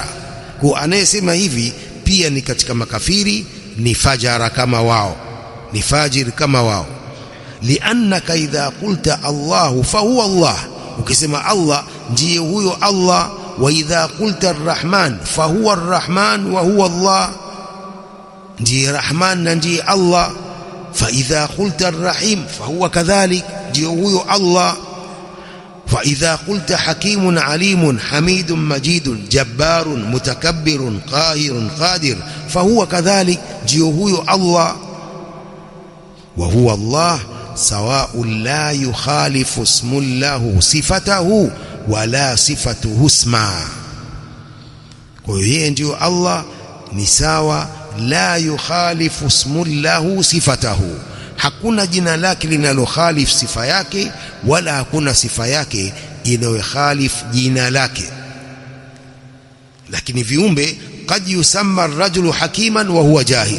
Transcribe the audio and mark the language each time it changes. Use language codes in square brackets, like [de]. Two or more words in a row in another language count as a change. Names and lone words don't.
[sw] Kwa anayesema hivi pia ni katika makafiri, ni fajara kama wao, ni fajir kama wao. [ar] لأنك إذا قلت الله فهو الله, [sw] ukisema Allah ndiye huyo Allah. [ar] وإذا قلت الرحمن فهو الرحمن وهو الله, [sw] ndiye Rahman na ndiye Allah. [ar] فإذا قلت الرحيم فهو كذلك, [sw] ndiye huyo Allah. [ar] فإذا قلت حكيم عليم حميد مجيد جبار متكبر قاهر قادر فهو كذلك، جيوه الله. وهو الله سواء لا يخالف اسم الله صفته ولا صفته اسما. [sw] kwa hiyo ndio Allah ni sawa, [ar] لا يخالف اسم له صفته, [sw] hakuna jina lake linalokhalif sifa yake, wala hakuna sifa yake inayokhalif jina lake. Lakini viumbe, [ar] قد يسمى الرجل حكيما وهو جاهل.